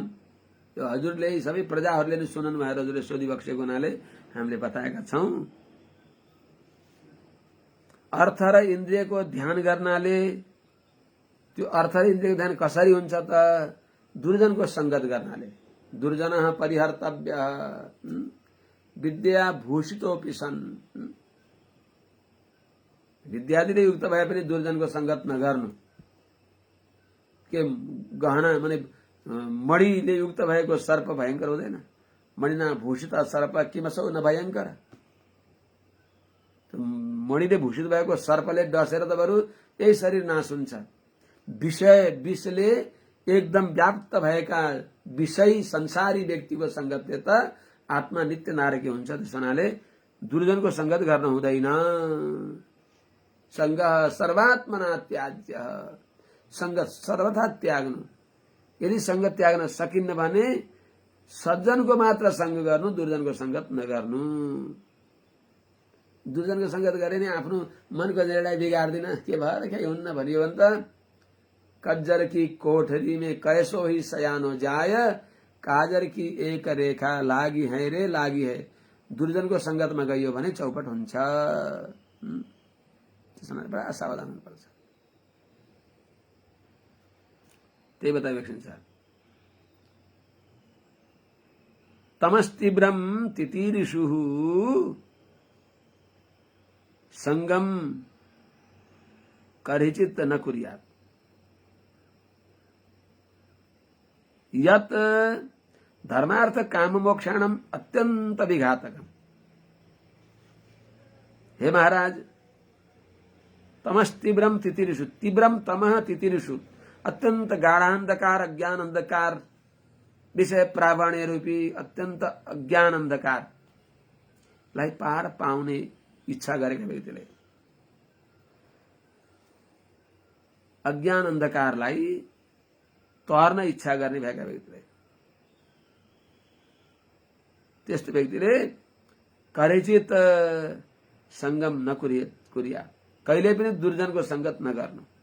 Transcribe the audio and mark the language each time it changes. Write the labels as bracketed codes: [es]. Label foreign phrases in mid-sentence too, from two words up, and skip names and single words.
[ne] यो हजुरले यी सबै प्रजाहरूले नै सुननु भएर हजुरले सोधिबक्सेको हुनाले हामीले बताएका छौं। अर्थ र इन्द्रियको ध्यान गर्नाले त्यो अर्थ र इन्द्रियको ध्यान कसरी हुन्छ त? दुर्जनको संगत गर्नाले। [sa] दुर्जनः परिहर्तव्य विद्या भूषितोऽपि सन्। [ne] विद्यादिले युक्त भए पनि दुर्जनको संगत नगर्नु। के गहना माने मणिले युक्त भएको सर्प भयंकर हुँदैन? [sa] मणिना भूषित सर्प किमसौ न भयंकर। [ne] मणिले भूषित भएको सर्पले डसेर त बरु यही शरीर नाश हुन्छ। विषले एकदम व्याप्त भएका विषयी संसारी व्यक्तिको संगतले त आत्मा नित्य नारकी हुन्छ। त्यस हुनाले दुर्जनको संगत गर्न हुँदैन। [sa] संग सर्वात्मना त्याज्य, [ne] संगत सर्वथा त्याग्नु। यदि संगत त्याग्न सकिन्न भने सज्जनको मात्र संग गर्नु, दुर्जनको संगत नगर्नु। दुर्जनको संगत गरे नि आफ्नो मनको निर्णय बिगार्दिन, के भएर के हुन्न भनियो भने त [hi] कज्जर की कोठरी में कैसो ही सयानो जाय, काजर की एक रेखा लागी है रे लागी है। [ne] दुर्जनको संगतमा गइयो भने चौपट हुन्छ। त्यसमा बडा सावधान हुनुपर्छ। त्यही बताइएको छ। [sa] तमस्तीव्रम तितिरिषुः संगम करिचित न कुर्यात्। यत् धर्मार्थ काम मोक्षाणम अत्यंत विघातकम। [ne] हे महाराज, [sa] तमस्तीव्रम तितिरिषु, तीव्रम तमः तितिरिषु, [ne] अत्यंत गाढ़ांधकार अज्ञान अंधकार, विषय प्रावण्य रूपी अत्यंत अज्ञान अंधकार लाई पार पाउने इच्छा गरेका व्यक्तिले अज्ञान अंधकारलाई तर्न इच्छा गर्ने भएका व्यक्तिले त्यस्तो व्यक्तिले [sa] करिचित संगम नकुर्या, [ne] कहिले पनि दुर्जनको संगत नगर्नु।